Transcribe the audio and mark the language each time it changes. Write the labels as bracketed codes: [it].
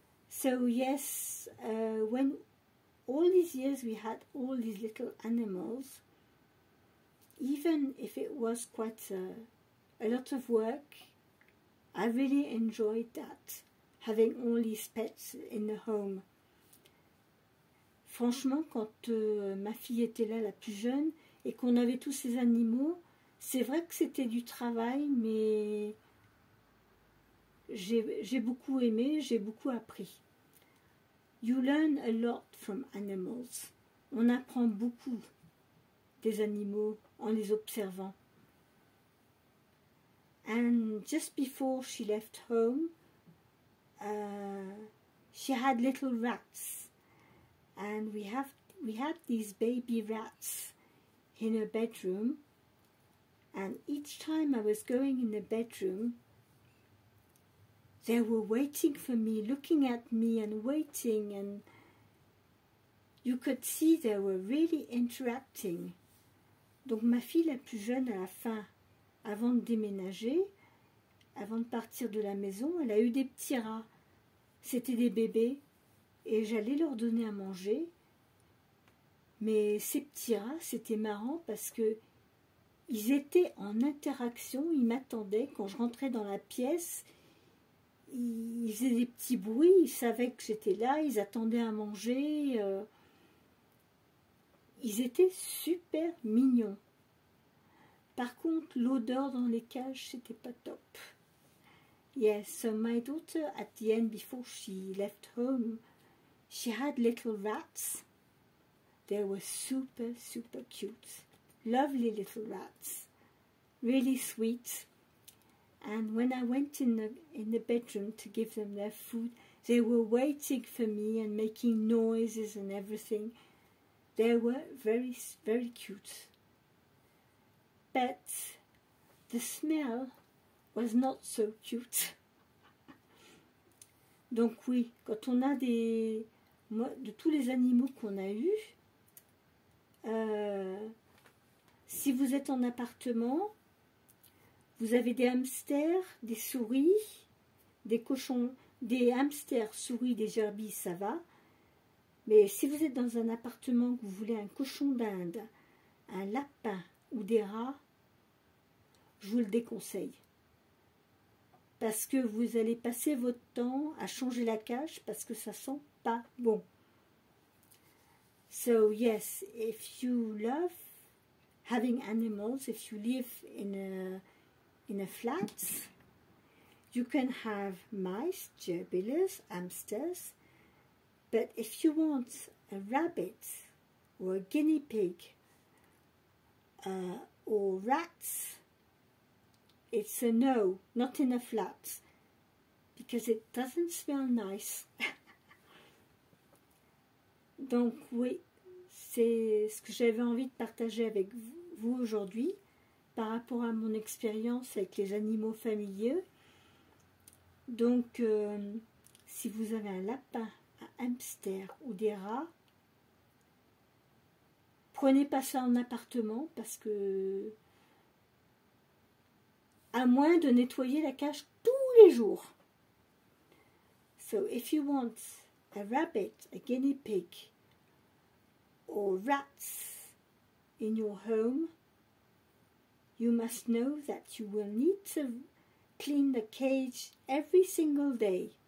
[en] So yes, when all these years we had all these little animals, even if it was quite a lot of work, I really enjoyed that, having all these pets in the home. [fr] Franchement, quand ma fille était là, la plus jeune, et qu'on avait tous ces animaux, c'est vrai que c'était du travail, mais j'ai beaucoup aimé, j'ai beaucoup appris. [en] You learn a lot from animals. [fr] On apprend beaucoup des animaux en les observant. [en] And just before she left home, she had little rats, and we had these baby rats in her bedroom, and each time I was going in the bedroom, they were waiting for me, looking at me and waiting, and you could see they were really interacting. [fr] Donc ma fille la plus jeune, à la fin, avant de déménager, avant de partir de la maison, elle a eu des petits rats. C'était des bébés, et j'allais leur donner à manger, Mais ces petits rats, c'était marrant parce que ils étaient en interaction, ils m'attendaient quand je rentrais dans la pièce. Ils faisaient des petits bruits, ils savaient que j'étais là, ils attendaient à manger. Ils étaient super mignons. Par contre, l'odeur dans les cages, c'était pas top. [en] Yes, so my daughter, at the end, before she left home, she had little rats. They were super, super cute. Lovely little rats. Really sweet. And when I went in the bedroom to give them their food, they were waiting for me and making noises and everything. They were very, very cute. But the smell was not so cute. [fr] Donc oui, quand on a de tous les animaux qu'on a eus, si vous êtes en appartement, vous avez des hamsters, des souris, des cochons, des hamsters, souris, des gerbilles, ça va. Mais si vous êtes dans un appartement que vous voulez un cochon d'Inde, un lapin ou des rats, je vous le déconseille. Parce que vous allez passer votre temps à changer la cage parce que ça sent pas bon. [en] So yes, if you love having animals, if you live in a flat, you can have mice, gerbilas, hamsters. But if you want a rabbit or a guinea pig or rats, it's a no, not in a flat, because it doesn't smell nice. [fr] Donc oui, c'est ce que j'avais envie de partager avec vous aujourd'hui par rapport à mon expérience avec les animaux familiers. Donc si vous avez un lapin, un hamster ou des rats, prenez pas ça en appartement parce que à moins de nettoyer la cage tous les jours. [en] So if you want a rabbit, a guinea pig or rats in your home, you must know that you will need to clean the cage every single day.